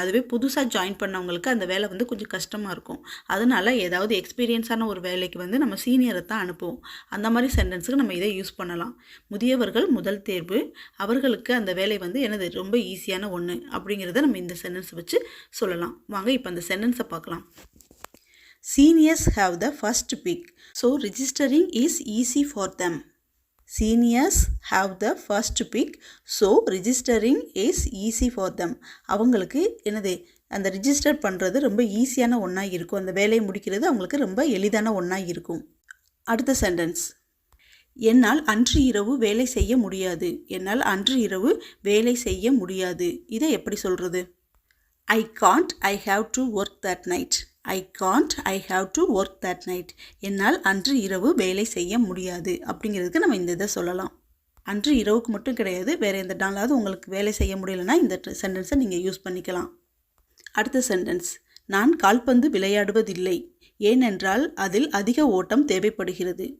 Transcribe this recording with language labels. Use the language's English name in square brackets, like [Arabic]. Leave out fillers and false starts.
[Tamil] அதுவே புதுசாக ஜாயின் பண்ணவங்களுக்கு அந்த வேலை கொஞ்சம் கஷ்டமாக இருக்கும். அதனால் ஏதாவது எக்ஸ்பீரியன்ஸான ஒரு வேலைக்கு நம்ம சீனியரை தான் அனுப்புவோம். அந்த மாதிரி சென்டென்ஸுக்கு நம்ம இதை யூஸ் பண்ணலாம். முதியவர்கள் முதல் தேர்வு, அவர்களுக்கு அந்த வேலை என்னது ரொம்ப ஈஸியான ஒன்று அப்படிங்கிறத நம்ம இந்த சென்டென்ஸ் வச்சு சொல்லலாம். வாங்க இப்போ அந்த சென்டென்ஸை பார்க்கலாம். [English] Seniors have the first pick, so registering is easy for them. Seniors have the first pick, so registering is easy for them. [Tamil] அவங்களுக்கு அந்த ரிஜிஸ்டர் பண்ணுறது ரொம்ப ஈஸியான ஒன்றா இருக்கும். அந்த வேலையை முடிக்கிறது அவங்களுக்கு ரொம்ப எளிதான ஒன்றா இருக்கும். அடுத்த சென்டென்ஸ். என்னால் அன்று இரவு வேலை செய்ய முடியாது. என்னால் அன்று இரவு வேலை செய்ய முடியாது. இதை எப்படி சொல்கிறது? [English] I can't, I have to work that night. I can't, I have to work that night. [Tamil] என்னால் அன்று இரவு வேலை செய்ய முடியாது அப்படிங்கிறதுக்கு நம்ம இந்த இதை சொல்லலாம். அன்று இரவுக்கு மட்டும் கிடையாது, வேறு எந்த நாளாவது உங்களுக்கு வேலை செய்ய முடியலைன்னா இந்த சென்டென்ஸை நீங்கள் யூஸ் பண்ணிக்கலாம். அடுத்த சென்டென்ஸ். நான் கால்பந்து விளையாடுவதில்லை, ஏனென்றால் அதில் அதிக ஓட்டம் தேவைப்படுகிறது.